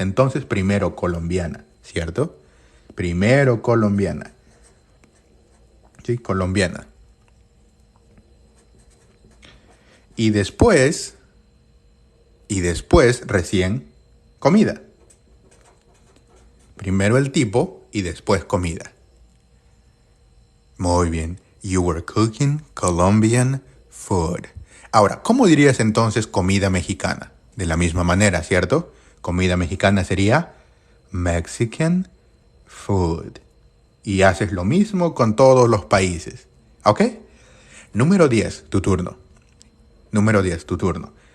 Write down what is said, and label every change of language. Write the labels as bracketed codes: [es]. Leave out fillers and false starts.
[es] Entonces, primero colombiana, ¿cierto? Primero colombiana. Sí, colombiana. Y después recién comida. Primero el tipo y después comida. Muy bien. [en] You were cooking Colombian food. [es] Ahora, ¿cómo dirías entonces comida mexicana? De la misma manera, ¿cierto? Comida mexicana sería [en] Mexican food. [es] Y haces lo mismo con todos los países. ¿Ok? Número 10, tu turno. Número 10, tu turno.